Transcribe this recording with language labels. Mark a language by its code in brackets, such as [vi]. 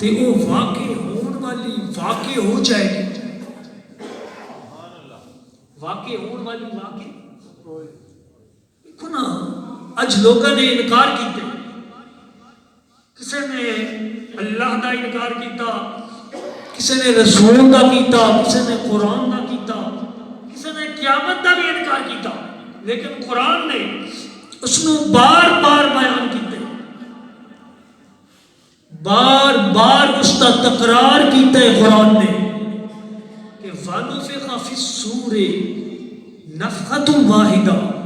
[pa] تے وہ واقع ہون والی واقع ہو جائے گی. واقع ہون والی واقع دیکھو نا اج لوگوں نے انکار کیتے. کسی نے اللہ دا انکار کیتا, کسی نے رسول دا کیتا, کسی نے قرآن دا کیتا, کسی نے قیامت دا بھی انکار کیتا. لیکن قرآن نے اس نو بار بار بیان کیتے, بار بار اس کا تکرار کیتا ہے قرآن نے کہ [ar] وَنُفِخَ فِي الصُّورِ نَفْخَةٌ وَاحِدَةٌ.